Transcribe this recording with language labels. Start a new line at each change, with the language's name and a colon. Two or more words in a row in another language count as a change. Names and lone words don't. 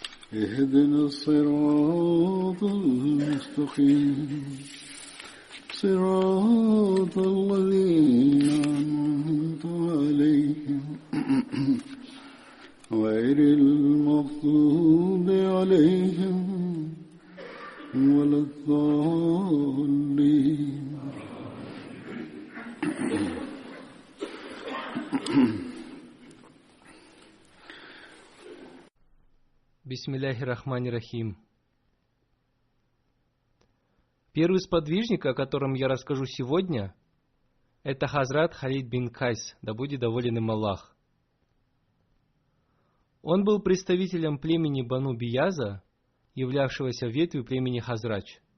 Arabic: اهدنا الصراط المستقيم صراط الذين أنعمت عليهم غير المغضوب عليهم ولا الضالين. بسم الله الرحمن الرحيم.
Russian: Первый сподвижник, о котором я расскажу сегодня, это Хазрат Халид бин Кайс, да будет доволен им Аллах. Он был представителем племени Бану Бияза, являвшегося ветвью племени Хазрач.